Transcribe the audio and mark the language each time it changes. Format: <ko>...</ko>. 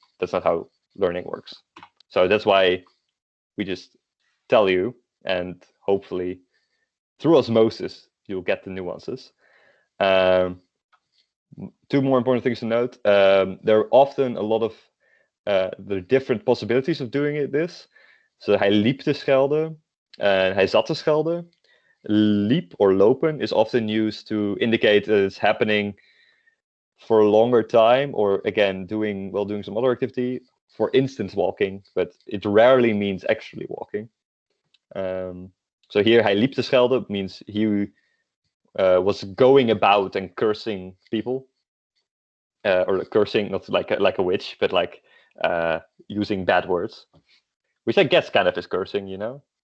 <en>That's not how learning works. So that's why we just tell you, and hopefully through osmosis, you'll get the nuances. Two more important things to note. There are often a lot of the different possibilities of doing this.</en> <nl>So hij liep te schelden and hij zat te schelden.</nl> <en>Liep or lopen is often used to indicate that it's happening for a longer time, or again, doing some other activity. For instance, walking, but it rarely means actually walking. So here,</en> <nl>hij liep te schelden</nl> <en>means he was going about and cursing people, or cursing, not like a witch, but like using bad words, which I guess kind of is cursing, you know.</en>